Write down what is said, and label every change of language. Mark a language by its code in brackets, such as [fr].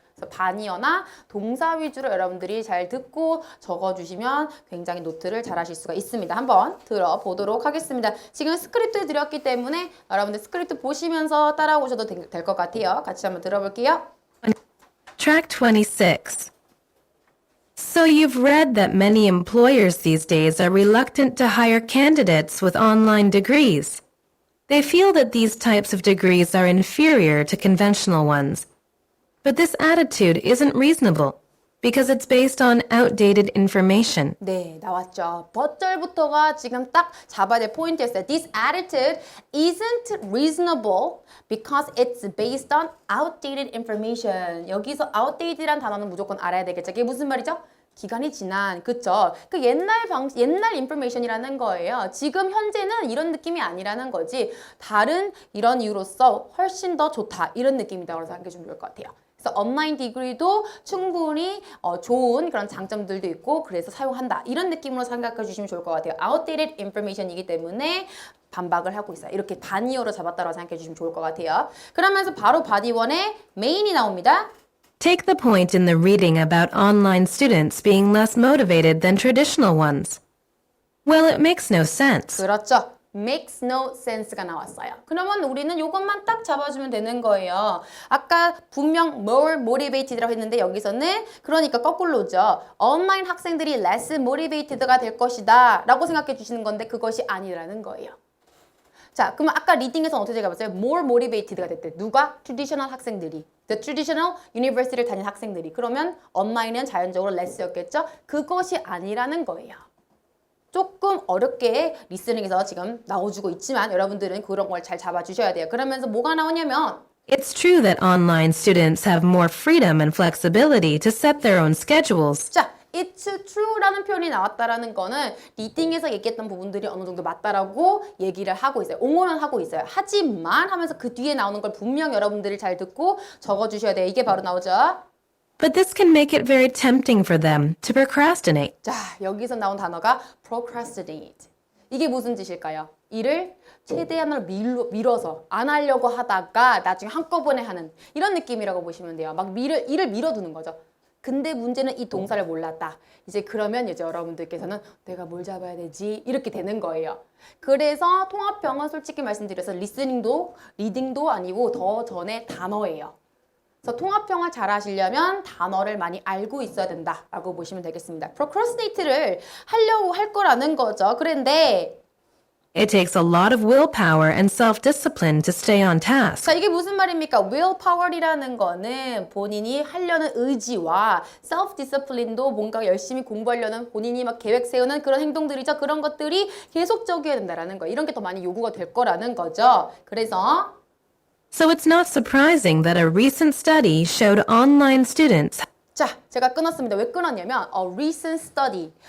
[ko] 그래서 반이어나 동사 위주로 여러분들이 잘 듣고 적어주시면 굉장히 노트를 잘 하실 수가 있습니다. 한번 들어보도록 하겠습니다. 지금 스크립트 드렸기 때문에 여러분들 스크립트 보시면서 따라오셔도 될 것 같아요. 같이 한번 들어볼게요. [en] Track 26. So you've read that many employers these days are reluctant to hire candidates with online degrees. They feel that these types of degrees are inferior to conventional ones. But this attitude isn't reasonable because it's based on outdated information. [ko] 네, 나왔죠. 버절부터가 지금 딱 잡아야 될 포인트였어요. [en] This attitude isn't reasonable because it's based on outdated information. [ko] 여기서 outdated란 단어는 무조건 알아야 되겠죠. 이게 무슨 말이죠? 기간이 지난, 그쵸? 그 옛날 information이라는 거예요. 지금 현재는 이런 느낌이 아니라는 거지. 다른 이런 이유로서 훨씬 더 좋다. 이런 느낌이다. 그래서 생각해 주면 좋을 것 같아요. 그래서 온라인 디그리도 충분히 좋은 그런 장점들도 있고 그래서 사용한다. 이런 느낌으로 생각해 주시면 좋을 것 같아요. outdated information이기 때문에 반박을 하고 있어요. 이렇게 반이어로 잡았다고 생각해 주시면 좋을 것 같아요. 그러면서 바로 바디 1의 메인이 나옵니다. [en] Take the point in the reading about online students being less motivated than traditional ones. Well, it makes no sense. [ko] 그렇죠. makes no sense가 나왔어요. 그러면 우리는 이것만 딱 잡아주면 되는 거예요. 아까 분명 more motivated라고 했는데 여기서는 그러니까 거꾸로죠. 온라인 학생들이 less motivated가 될 것이다 라고 생각해 주시는 건데 그것이 아니라는 거예요. 자, 그러면 아까 리딩에서는 어떻게 잡았어요? more motivated가 됐대. 누가? traditional 학생들이. [en] the traditional university [ko] 를 다닌 학생들이. 그러면 온라인은 자연적으로 less였겠죠? 그것이 아니라는 거예요. 조금 어렵게 리스닝에서 지금 나와주고 있지만 여러분들은 그런 걸 잘 잡아주셔야 돼요. 그러면서 뭐가 나오냐면 [en] It's true that online students have more freedom and flexibility to set their own schedules. [ko] 자, [en] it's true [ko] 라는 표현이 나왔다라는 거는 리딩에서 얘기했던 부분들이 어느 정도 맞다라고 얘기를 하고 있어요. 옹호는 하고 있어요. 하지만 하면서 그 뒤에 나오는 걸 분명 여러분들이 잘 듣고 적어주셔야 돼요. 이게 바로 나오죠. [en] But this can make it very tempting for them to procrastinate. [ko] 자, 여기서 나온 단어가 procrastinate. 이게 무슨 뜻일까요? 일을 최대한으로 밀어서 안 하려고 하다가 나중에 한꺼번에 하는 이런 느낌이라고 보시면 돼요. 막 일을 밀어두는 거죠. 근데 문제는 이 동사를 몰랐다. 이제 그러면 이제 여러분들께서는 내가 뭘 잡아야 되지? 이렇게 되는 거예요. 그래서 통합형은 솔직히 말씀드려서 리딩도 아니고 더 전에 단어예요. 그래서 통합형을 잘 하시려면 단어를 많이 알고 있어야 된다라고 보시면 되겠습니다. procrastinate를 하려고 할 거라는 거죠. 그런데 [en] It takes a lot of willpower and self-discipline to stay on task. [ko] 자, 이게 무슨 말입니까? willpower이라는 거는 본인이 하려는 의지와 self-discipline도 뭔가 열심히 공부하려는 본인이 막 계획 세우는 그런 행동들이죠. 그런 것들이 계속적이어야 된다라는 거예요. 이런 게 더 많이 요구가 될 거라는 거죠. 그래서 [en] So it's not surprising that a recent study showed online students [ko] 자, 제가 끊었습니다. 왜 끊었냐면 [en] a recent study.